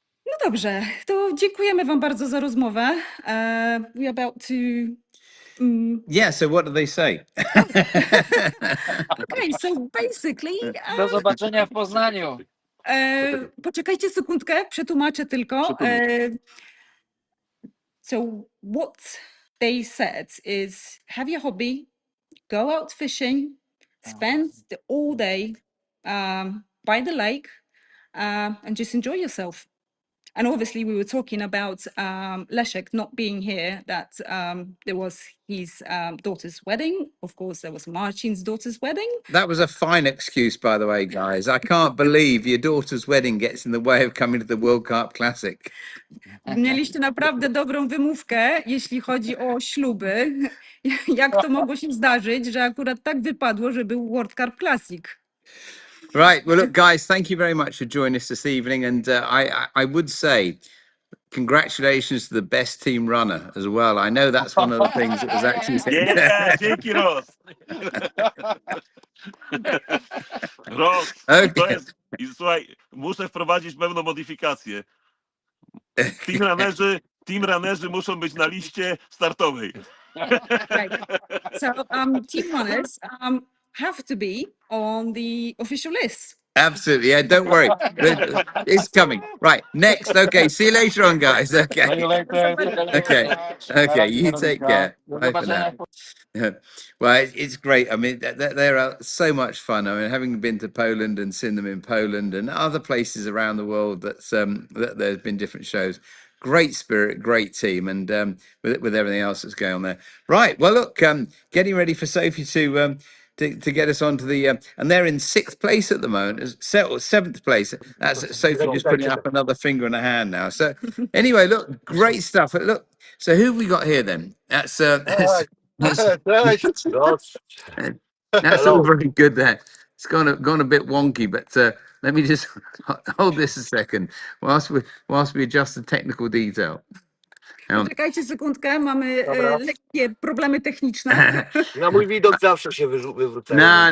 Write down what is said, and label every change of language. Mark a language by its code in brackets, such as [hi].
[pl] No dobrze, to dziękujemy Wam bardzo za rozmowę. [en] We about to... Yeah, so what do they say? Okay, so basically... [pl] Do zobaczenia w Poznaniu. Poczekajcie sekundkę, przetłumaczę tylko. Przetłumacz. [en] So what they said is have your hobby, go out fishing, spend the all day by the lake and just enjoy yourself. And obviously we were talking about Leszek not being here, that there was his daughter's wedding. Of course, there was Marcin's daughter's wedding. That was a fine excuse, by the way, guys. I can't believe your daughter's wedding gets in the way of coming to the World Carp Classic. [pl] Mieliście naprawdę dobrą wymówkę, jeśli chodzi o śluby. Jak to mogło się zdarzyć, że akurat tak wypadło, że był World Carp Classic? [en] Right. Well, look, guys, thank you very much for joining us this evening. And I would say congratulations to the best team runner as well. I know that's one of the things that was actually said. [pl] Yeah, dzięki Ros. Ros, [en] Okay. [pl] to jest... I słuchaj, muszę wprowadzić pewną modyfikację. Team runnerzy muszą być na liście startowej. [en] Right. So team runners have to be on the official list. Absolutely. Yeah, don't worry. It's coming. Right. Next. Okay. See you later on, guys. Okay. Okay. Okay. You take care. Bye for now. Well, it's great. I mean, they're so much fun. I mean, having been to Poland and seen them in Poland and other places around the world, that there's been different shows. Great spirit, great team, and with everything else that's going on there. Right. Well, look, getting ready for Sophie to get us onto the and they're in 6th place at the moment, 7th place. That's Sophie just putting up another finger and a hand now. So anyway, look, great stuff. Look, so who have we got here then? That's all very good there. It's gone a bit wonky, but let me just hold this a second whilst we adjust the technical detail. [pl] Czekajcie sekundkę, mamy lekkie problemy techniczne. Na mój widok zawsze się wywrócają.